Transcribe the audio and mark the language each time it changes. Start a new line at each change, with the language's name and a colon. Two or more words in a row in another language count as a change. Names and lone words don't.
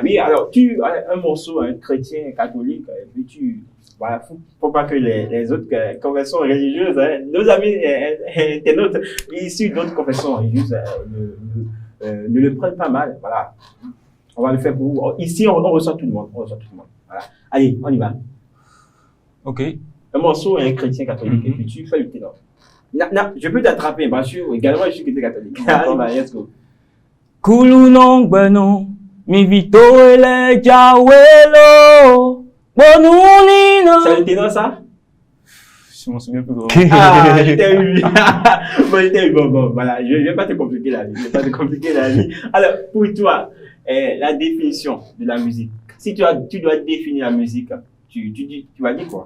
French: Oui, alors tu as un morceau, un chrétien catholique, et puis voilà, faut pas que les autres confessions religieuses, hein, nos amis internautes issus d'autres confessions religieuses ne le prennent pas mal. Voilà, on va le faire pour vous. Ici, on reçoit tout le monde, Voilà. Allez, on y va. Ok. Un morceau, un chrétien catholique, et puis tu fais le ténor. Non, je peux t'attraper, parce que également je suis chrétien catholique. Allez, bah,
English: let's go. Kulu non bueno, mi vito ele jawelo, bonunina.
French: C'est le ténor, ça? Je m'en souviens plus trop. Ah, je t'ai eu. Bon, voilà, je vais pas te compliquer la vie. Alors, pour toi, la définition de la musique. Si tu dois définir la musique, tu vas dire quoi?